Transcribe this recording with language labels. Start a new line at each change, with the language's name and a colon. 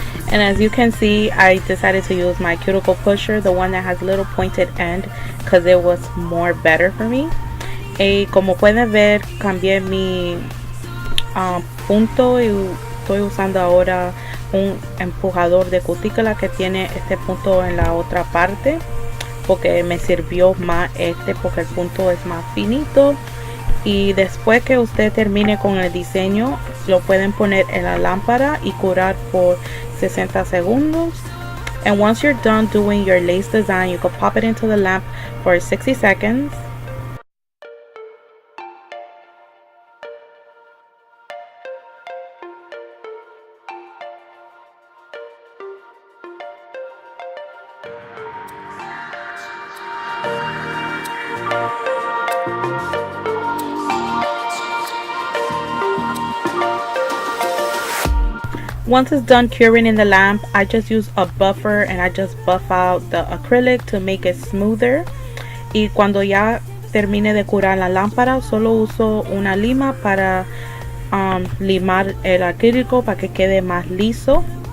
English: And as you can see, I decided to use my cuticle pusher, the one that has a little pointed end, because it was more better for me.
Spanish: Y como pueden ver, cambié mi punto y estoy usando ahora un empujador de cutícula que tiene este punto en la otra parte. porque me sirvió más este porque el punto es más finito. Y después que usted termine con el diseño, lo pueden poner en la lámpara y curar por 60 segundos.
English: And once you're done doing your lace design, you can pop it into the lamp for 60 seconds. Once it's done curing in the lamp, I just use a buffer and I just buff out the acrylic to make it smoother.
Spanish: Y cuando ya termine de curar la lámpara, solo uso una lima para limar el acrílico para que quede más liso.